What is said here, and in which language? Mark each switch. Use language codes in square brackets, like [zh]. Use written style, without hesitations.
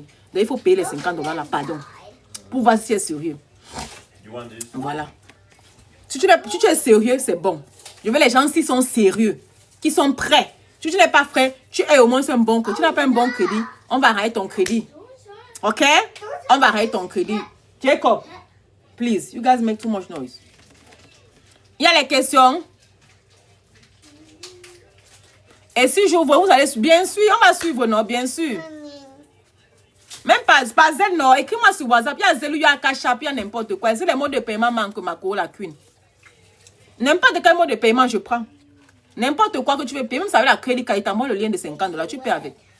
[fr] Donc il faut payer les $50 là, pardon. Pour voir si tu es sérieux. Voilà. Si tu es sérieux, c'est bon. Je veux les gens qui sont sérieux, qui sont prêts. Si tu n'es pas prêt, tu es au moins un bon crédit. Tu n'as pas un bon crédit, on va arrêter ton crédit. Ok? On va arrêter ton crédit. [en] Jacob, please, you guys make too much noise. [fr] Il y a les questions. Et si j'ouvre, vous allez... Bien sûr, on va suivre, non? Bien sûr. Même pas Zel, non. Écris-moi sur WhatsApp. Il y a Zel, il y a Cash App, il y a n'importe quoi. C'est les modes de paiement manquent ma la Queen. N'importe quel mode de paiement, je prends. N'importe quoi que tu veux payer. Même ça avec la crédit card, il t'envoie le lien de $50. Tu paies avec.